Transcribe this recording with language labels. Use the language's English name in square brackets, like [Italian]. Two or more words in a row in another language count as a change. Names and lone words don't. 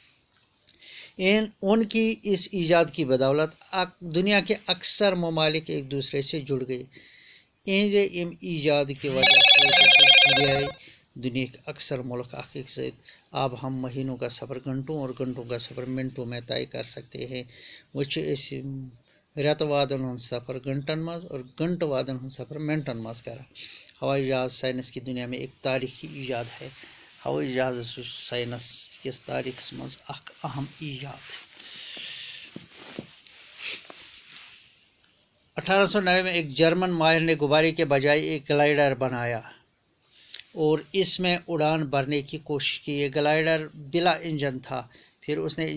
[Urdu] ان کی اس ایجاد کی بدولت دنیا کے اکثر ممالک ایک دوسرے سے جڑ گئے ان ایجاد کی وجہ سے جڑے دنیا کے اکثر ملک ایک ساتھ اب ہم مہینوں کا سفر گھنٹوں اور گھنٹوں کا سفر منٹوں میں طے کر سکتے ہیں [Kashmiri] وہ رت وادن ہند سفر گھنٹن مز اور گھنٹہ وادن ہند سفر منٹن مز کران ہوائی جہاز سائنس کی دنیا میں ایک تاریخی ایجاد ہے ہوائی جہاز سائنس کس تاریخ مز اخ اہم ایجاد [Urdu] 1890 میں ایک جرمن ماہر نے غبارے کے بجائے ایک گلائڈر بنایا اور اس میں اڑان بھرنے کی کوشش کی یہ گلائڈر بلا انجن تھا پھر اس نے